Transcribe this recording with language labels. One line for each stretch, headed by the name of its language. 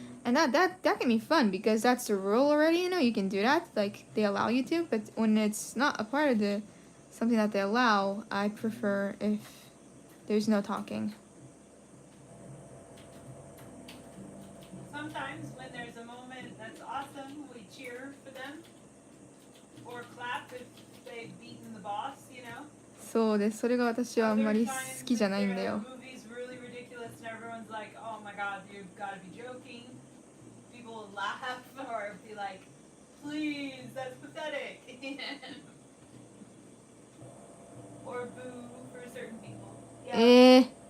English: And that can be fun because that's the rule already, you know, you can do that, like they allow you to, but when it's not a part of the something that they allow, I prefer if there's no talking. Sometimes when there's a moment that's awesome, we cheer for them or clap if they've beaten the boss, you know.
Japanese: そうです。それが私はあんまり好きじゃないんだよ。
English: Movie's really ridiculous and everyone's like, oh my god, you've got to be joking. People will laugh or be like, please, that's pathetic. Or boo for certain people. Yeah.